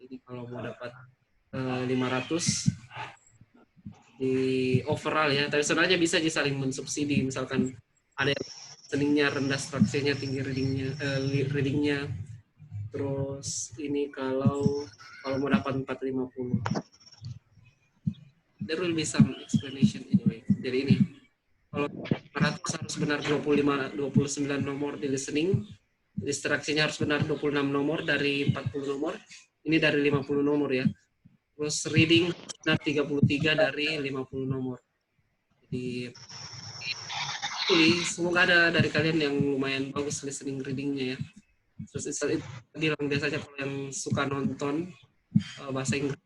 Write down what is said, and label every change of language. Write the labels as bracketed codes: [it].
[id] Jadi kalau mau dapat 500 di overall ya, tapi sebenarnya bisa saling mensubsidi. Misalkan ada yang listeningnya rendah, structure-nya tinggi, readingnya. Terus ini kalau mau dapat 450. [en] There will be some explanation anyway. [id] Jadi ini kalau 500 harus benar 29 nomor di listening, distraksinya harus benar 26 nomor dari 40 nomor, ini dari 50 nomor ya. Terus reading benar 33 dari 50 nomor. Jadi semoga ada dari kalian yang lumayan bagus listening readingnya ya. Terus itu bilang biasanya kalau yang suka nonton bahasa Inggris.